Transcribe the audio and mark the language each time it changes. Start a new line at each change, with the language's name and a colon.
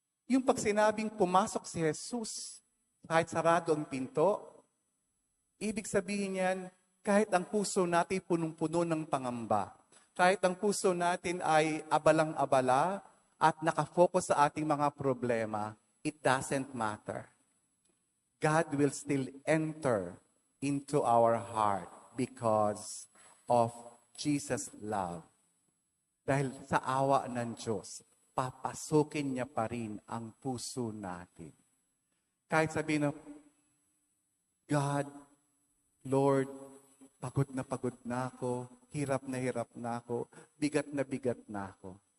Filipino: Yung pag sinabing pumasok si Jesus, kahit sarado ang pinto, ibig sabihin yan, kahit ang puso natin punong-puno ng pangamba, kahit ang puso natin ay abalang-abala at nakafocus sa ating mga problema,
English: it doesn't matter. God will still enter into our heart because of Jesus' love.
Filipino: Dahil sa awa ng Diyos, papasukin niya pa rin ang puso natin. Kahit sabihin na, God, Lord, pagod na ako, hirap na ako, bigat na ako.